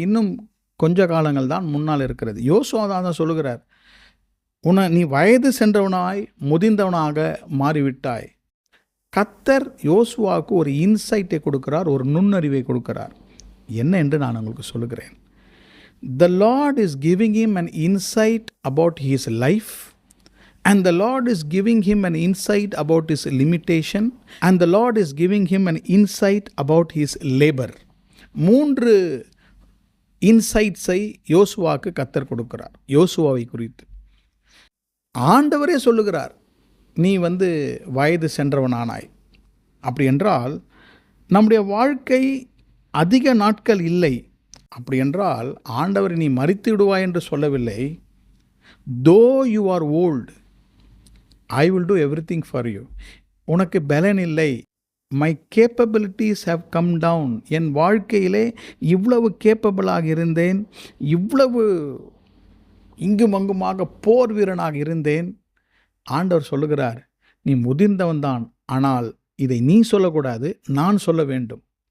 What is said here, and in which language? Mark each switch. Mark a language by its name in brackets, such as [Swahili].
[Tamil] இன்னும் கொஞ்ச காலங்கள் தான் முன்னால் இருக்கிறது. யோசுவா தான் சொல்லுகிறார், நீ வயது சென்றவனாய் முதிர்ந்தவனாக மாறிவிட்டாய். கர்த்தர் யோசுவாவுக்கு ஒரு இன்சைட்டை கொடுக்கிறார், ஒரு நுண்ணறிவை கொடுக்கிறார். என்ன என்று நான் உங்களுக்கு சொல்லுகிறேன். [English] The Lord is giving him an insight about his life, and the Lord is giving him an insight about his limitation, and the Lord is giving him an insight about his labor. [Tamil] 3 இன்சைட்ஸை யோசுவாவுக்கு கர்த்தர் கொடுக்கிறார். யோசுவாவை குறித்து ஆண்டவரே சொல்லுகிறார், நீ வயது சென்றவனானாய். அப்படி என்றால் நம்முடைய வாழ்க்கை அதிக நாட்கள் இல்லை. அப்படி என்றால் ஆண்டவர் நீ மரித்து விடுவாய் என்று சொல்லவில்லை. [English] Though you are old, I will do everything for you. [Tamil] உனக்கு பலன் இல்லை, [English] My capabilities have come down. [Tamil] என் வாழ்க்கையிலே இவ்வளவு கேப்பபிளாக இருந்தேன், இவ்வளவு இங்கும் அங்குமாக போர் வீரனாக இருந்தேன். ஆண்டவர் சொல்லுகிறார், நீ முதிர்ந்தவன்தான், ஆனால் இதை நீ சொல்லக்கூடாது, நான் சொல்ல வேண்டும்.